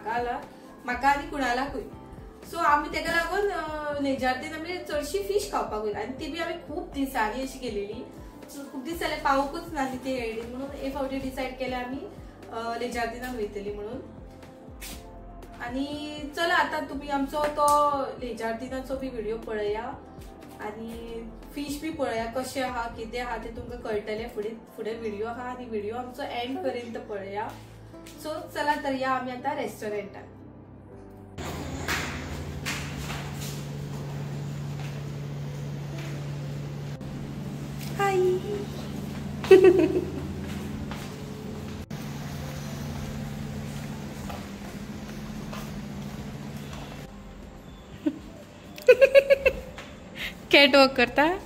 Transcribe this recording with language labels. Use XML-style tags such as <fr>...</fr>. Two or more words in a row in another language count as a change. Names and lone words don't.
<kok>म्हाका आनी कुणालाकूय सो आमी तेका लागून लेजार्दीन आमी चडशी फीश खावपाक वयता आनी ती बी आमी खूब दिसांनी अशी गेलेली खूब दीस जाले पावूंकूच ना ती आयडी म्हणून हे फावटी डिसायड केले आमी लेजार्दीनाक वयतली म्हणून आणि चला आता तुम्ही आमचो तो लेजार्दिनाचो बी व्हिडिओ पळया आणि फिश बी पळया कशें आहा कितें आहा ते तुमकां कळटलें फुडें व्हिडिओ आहा आणि व्हिडिओ आमचो एंड पर्यंत पळया. सो चला तर या आमी आता रेस्टॉरंटात. हाय</kok> <en>cat walk</en> <kok>करता.</kok>